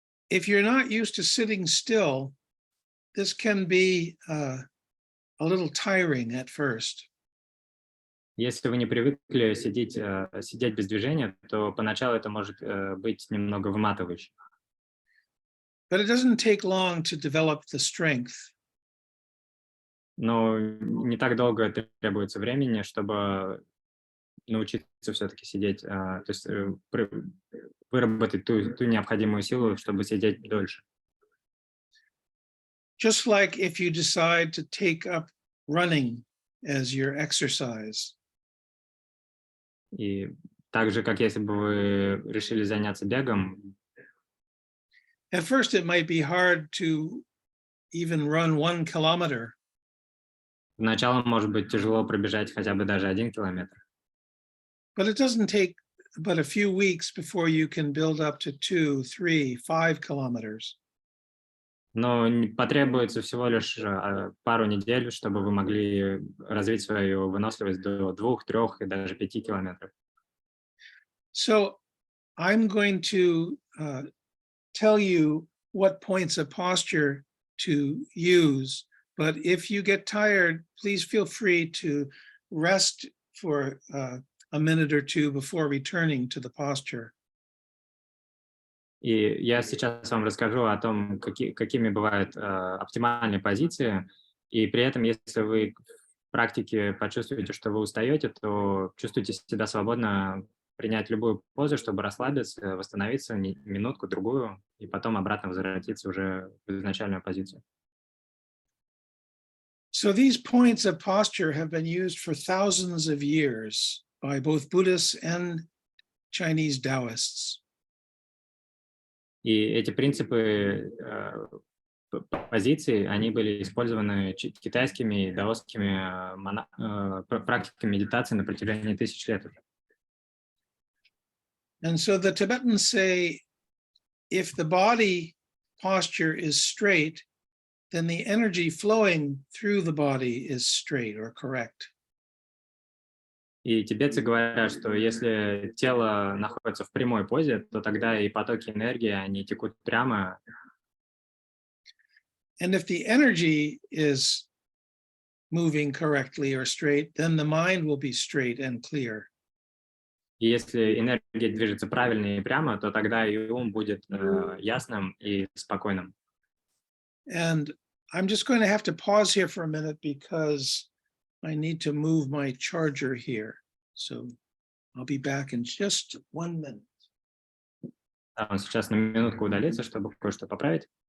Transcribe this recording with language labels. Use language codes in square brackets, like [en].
[en] If you're not used to sitting still, this can be a little tiring at first. [ru] Если вы не привыкли сидеть без движения, то поначалу это может быть немного выматывающе. [en] But it doesn't take long to develop the strength. [ru] Но не так долго требуется времени, чтобы научиться все-таки сидеть, то есть выработать ту необходимую силу, чтобы сидеть дольше. [en] Just like if you decide to take up running as your exercise. [ru] И так же, как если бы вы решили заняться бегом. [en] At first, it might be hard to even run 1 kilometer. [ru] Сначала может быть тяжело пробежать хотя бы даже 1 километр. [en] But it doesn't take but a few weeks before you can build up to 2, 3, 5 kilometers. [ru] Но потребуется всего лишь пару недель, чтобы вы могли развить свою выносливость до 2, 3 и даже 5 километров. [en] So I'm going to tell you what points of posture to use. But if you get tired, please feel free to rest for a minute or two before returning to the posture. [ru] И я сейчас вам расскажу о том, какими бывают оптимальные позиции. И при этом, если вы в практике почувствуете, что вы устаете, то чувствуйте себя свободно принять любую позу, чтобы расслабиться, восстановиться минутку-другую, и потом обратно возвратиться уже в изначальную позицию. [en] So these points of posture have been used for thousands of years by both Buddhists and Chinese Taoists. [ru] И эти принципы позиций, они были использованы китайскими и даосскими практиками медитации на протяжении тысяч лет. [en] And so the Tibetans say, if the body posture is straight, then the energy flowing through the body is straight or correct. [ru] И тибетцы говорят, что если тело находится в прямой позе, то тогда и потоки энергии, они текут прямо. [en] And if the energy is moving correctly or straight, then the mind will be straight and clear. [ru] И если энергия движется правильно и прямо, то тогда и ум будет ясным и спокойным. [en] And I'm just going to have to pause here for a minute because I need to move my charger here. So I'll be back in just 1 minute. [ru] Он сейчас на минутку удалится, чтобы кое-что поправить.